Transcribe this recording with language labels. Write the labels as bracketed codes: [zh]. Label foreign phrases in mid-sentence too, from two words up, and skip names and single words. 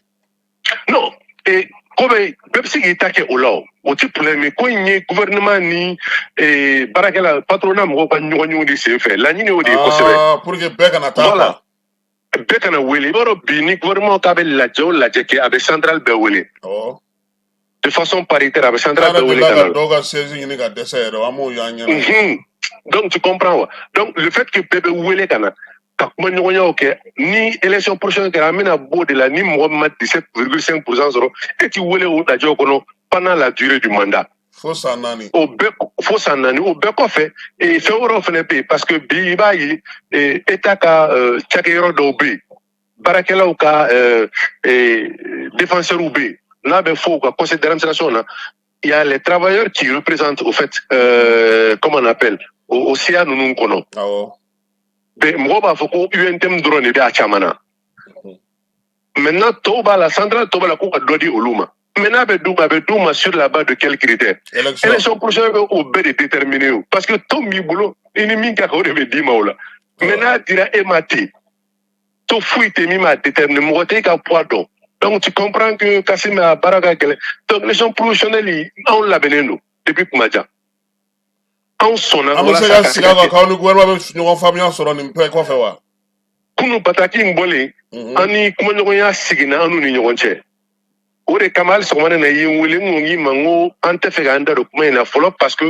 [bm] non ko bɛɛ bɛ se k'i ta kɛ o la o tɛ problème ko in ye gouvernement ni baarakɛla patronat mɔgɔw ka ɲɔgɔn de senfɛ laɲini o de ye kosɛbɛ [fr] pour que [bm] bɛɛ kana taa voilà bɛɛ kana wele i b'a dɔn bi ni gouvernement k'a bɛ lajɛ o lajɛ kɛ a bɛ centrale bɛɛ wele [fr] de façon paritaire [bm] a bɛ centrale bɛɛ wele ka na dɔw ka siège ɲini ka dɛsɛ yɛrɛ an m'o y'an ɲɛna donc [fr] tu comprends [bm] wa donc [fr] le fait que [bm] bɛɛ bɛ wele ka na ka kuma ɲɔgɔnyaw kɛ ni [fr] élection prochaine [bm] kɛra an bɛna b'o de la ni mɔgɔ min ma 17,5% sɔrɔ e ti wele o lajɛw kɔnɔ [fr] pendant la durée du mandat [bm] fo san 4 fo san 4 o bɛɛ kɔfɛ fɛn wɛrɛw fɛnɛ bɛ yen [fr] parce que [bm] bi i b'a ye état ka cakɛyɔrɔ dɔw bɛ yen baarakɛlaw ka défenseurs bɛ yen n'a bɛ fɔ u ka [fr] conseil d'administration [bm] na [fr] il y a les travailleurs qui représentent au fait comment on appelle au CA [bm] ninnu kɔnɔ mɔgɔw b'a fɔ ko UNTM dɔrɔn de bɛ a caman na maintenant tɔw b'a la centrale tɔw b'a la k'u ka dɔ di olu ma mais n'a bɛ d'u ma [fr] sur la base de quels critères élection prochaine [bm] bɛ o bɛɛ de déterminer [fr] parce que [bm] tɔn b'i bolo i ni min ka kan o de bɛ d'i ma o la mais n'a dira e ma ten tɔn foyi tɛ min b'a déterminer mɔgɔ tɛ e ka poids dɔn donc [fr] tu comprends que [bm] Kassim a baara ka gɛlɛn donc [fr] élection professionnelle [bm] anw labɛnnen don depuis kuma jan anw sɔnna an bɛ se ka sigi a kan k'aw ni gouvernement bɛ ɲɔgɔn faamuya sɔrɔ nin bɛɛ kɔfɛ wa kunu bataki in bɔlen an ni kumaɲɔgɔnya seginna an n'u ni ɲɔgɔn cɛ o de kama hali sɔgɔma ne na i ye n wele n ko n k'i ma n ko an tɛ fɛ k'an da don kuma in na fɔlɔ [fr] parce que